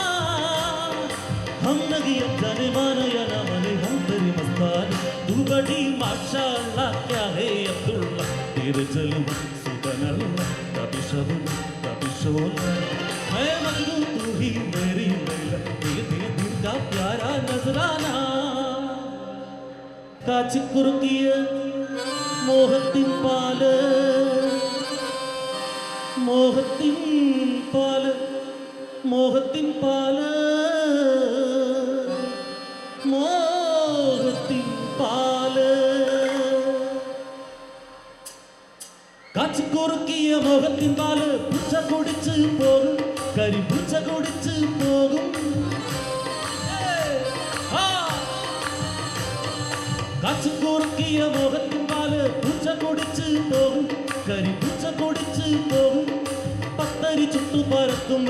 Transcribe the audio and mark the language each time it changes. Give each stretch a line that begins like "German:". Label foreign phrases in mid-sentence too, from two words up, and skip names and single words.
Hindi: हम लगी जाने मानो या ना माने हम तेरी मस्तानी. तू बड़ी माशाअल्लाह क्या है अब्दुल्ला, तेरे जलवा सुबहानल्लाह. कभी शबनम कभी शोला, मैं मजनू तू ही मेरी लैला. दे दे दिल का प्यारा नजराना.
Malayalam: കാച്ചിക്കുറുക്കിയ മോഹത്തിൻ പാല് മോഹത്തിൻ പാല് മോഹത്തിൻ പാല് മോഹത്തിൻ പാല് കാച്ചിക്കുറുക്കിയ മോഹത്തിൻ പാല് പൂച്ച കുടിച്ച് പോകും കരിപ്പൂച്ച കുടിച്ച് പോകും കാച്ചിക്കുറുക്കിയ മോഹത്തിൻ പാല് പൂച്ച കുടിച്ച് പോകും കരിപ്പൂച്ച കുടിച്ച് പോകും പത്തരി ചുട്ടു പരത്തുമ്പോ